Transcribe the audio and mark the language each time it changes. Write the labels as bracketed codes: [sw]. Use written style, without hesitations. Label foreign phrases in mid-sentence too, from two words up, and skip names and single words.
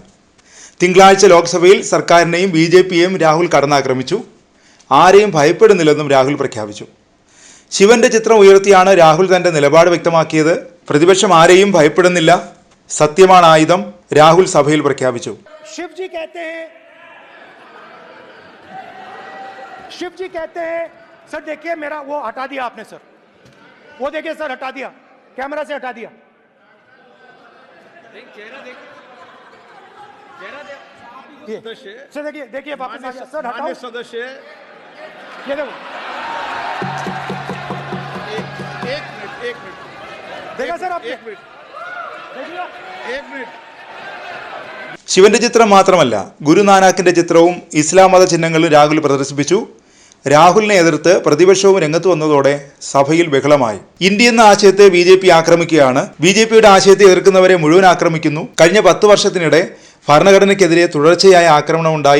[ml] തിങ്കളാഴ്ച ലോക്സഭയിൽ സർക്കാരിനെയും BJPയെയും രാഹുൽ കടന്നാക്രമിച്ചു. ആരെയും ഭയപ്പെടുന്നില്ലെന്നും രാഹുൽ പ്രഖ്യാപിച്ചു. ശിവന്റെ ചിത്രം ഉയർത്തിയാണ് രാഹുൽ തന്റെ നിലപാട് വ്യക്തമാക്കിയത്. പ്രതിപക്ഷം ആരെയും ഭയപ്പെടുന്നില്ല, സത്യമാണ് ആയുധം, രാഹുൽ സഭയിൽ പ്രഖ്യാപിച്ചു. [hi] शिव जी कहते हैं सर देखिए मेरा वो हटा दिया आपने सर, वो देखिए सर हटा दिया, कैमरा से हटा दिया, चेहरा देखिए सर, देखिए वापस आ गया सर, हटाओ सदस्य, ये देखो एक मिनट देखा सर आप, एक मिनट [ml] ശിവന്റെ ചിത്രം മാത്രമല്ല, ഗുരുനാനാക്കിന്റെ ചിത്രവും ഇസ്ലാം മത ചിഹ്നങ്ങളും രാഹുൽ പ്രദർശിപ്പിച്ചു. രാഹുലിനെ എതിർത്ത് പ്രതിപക്ഷവും രംഗത്ത് വന്നതോടെ സഭയിൽ ബഹളമായി. ഇന്ത്യ എന്ന ആശയത്തെ BJP ആക്രമിക്കുകയാണ്. BJPയുടെ ആശയത്തെ എതിർക്കുന്നവരെ മുഴുവൻ ആക്രമിക്കുന്നു. കഴിഞ്ഞ 10 വർഷത്തിനിടെ ഭരണഘടനയ്ക്കെതിരെ തുടർച്ചയായ ആക്രമണം ഉണ്ടായി.